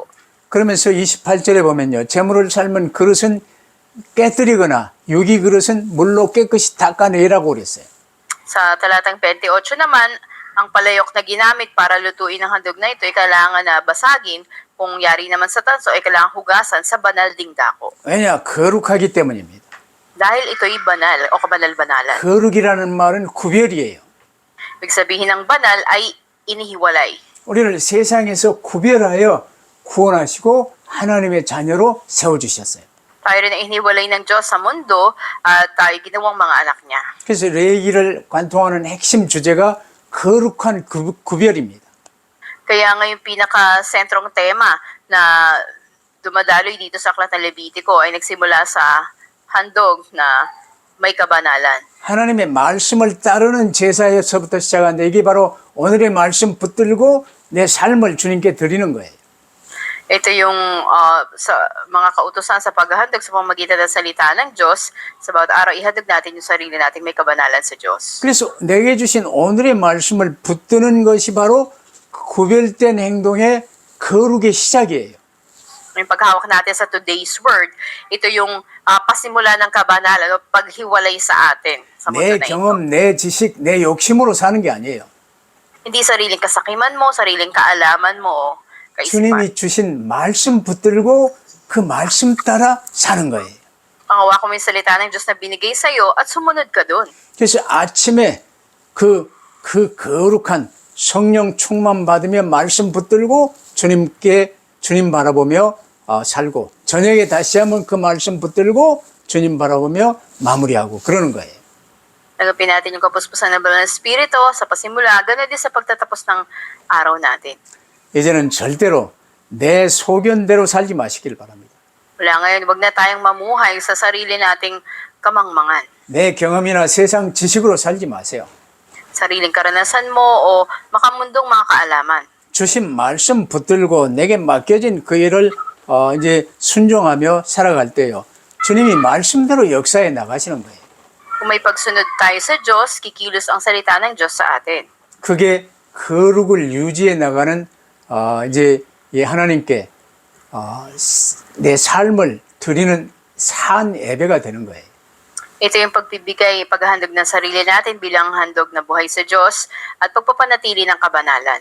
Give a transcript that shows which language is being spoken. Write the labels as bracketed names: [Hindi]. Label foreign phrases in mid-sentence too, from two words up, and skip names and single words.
[Korean] 그러면서 28절에 보면요. 제물을 삶은 그릇은 깨뜨리거나 유기 그릇은 물로 깨끗이 닦아내라고 그랬어요. [Filipino] Sa talatang 28 naman, ang palayok na ginamit para lutuin ang handog na ito ay kailangan na basagin. Kung yari naman sa tanso, ay kailangan hugasan sa banal ding dako. [Korean] 왜냐? 거룩하기 때문입니다. [Filipino] Dahil ito'y banal o kabanal-banalan. [Korean] 거룩이라는 말은 구별이에요. [Filipino] Ibig sabihin ng banal ay inihiwalay. [Korean] 우리를 세상에서 구별하여 구원하시고 하나님의 자녀로 세워주셨어요. [Filipino] Tayo rin ang inihiwalay ng Diyos sa mundo at tayo ginawang mga anak niya. [Korean] 그래서 레위기를 관통하는 핵심 주제가 거룩한 구별입니다. [Filipino] Kaya nga yung pinaka-sentrong tema na dumadaloy dito sa Aklat ng Levitico ay nagsimula sa handog na may kabanalan. [Korean] 하나님의 말씀을 따르는 제사에서부터 시작하는데 이게 바로 오늘의 말씀 붙들고 내 삶을 주님께 드리는 거예요. [Filipino] Ito yung sa mga kautusan sa paghahandog sa pamamagitan ng salita ng Diyos. Sa bawat araw, ihadog natin yung sarili natin may kabanalan sa Diyos. [Korean] 그래서 내게 주신 오늘의 말씀을 붙드는 것이 바로 구별된 행동의 거룩의 시작이에요. [Filipino] Yung paghawak natin sa [English] today's word, [Filipino] ito yung pasimula ng kabanalan o paghiwalay sa atin sa mundo [Korean] 내 [Filipino] na ito. [Korean] 경험, 내 지식, 내 욕심으로 사는 게 아니에요. [Filipino] Hindi sariling kasakiman mo, sariling kaalaman mo, o kaisipan. [Korean] 주님이 주신 말씀 붙들고 그 말씀 따라 사는 거예요. [Filipino] Pangawak mo yung salita ng Diyos na binigay sa'yo at sumunod ka dun. [Korean] 그래서 아침에 그 거룩한 성령 충만 받으며 말씀 붙들고 주님 바라보며 살고 저녁에 다시 한번 그 말씀 붙들고 주님 바라보며 마무리하고 그러는 거예요. [Filipino] Nagapin natin yung kapuspusan ng banal na Espiritu sa pasimula, gano'n din sa pagtatapos ng araw natin. [Korean] 이제는 절대로 내 소견대로 살지 마시길 바랍니다. [Filipino] Wala ngayon, wag na tayong mamuhay sa sarili nating kamangmangan. [Korean] 내 경험이나 세상 지식으로 살지 마세요. [Filipino] Sariling karanasan mo o makamundong mga kaalaman. [Korean] 주신 말씀 붙들고 내게 맡겨진 그 일을 이제 순종하며 살아갈 때요. 주님이 말씀대로 역사에 나가시는 거예요. [Filipino] Kung may pagsunod tayo sa Diyos, kikilos ang salita ng Diyos sa atin. [Korean] 그게 거룩을 유지해 나가는 이제 하나님께 내 삶을 드리는 산 예배가 되는 거예요. [Filipino] Ito yung pagbibigay, paghahandog ng sarili natin bilang handog na buhay sa Diyos at pagpapanatili ng kabanalan.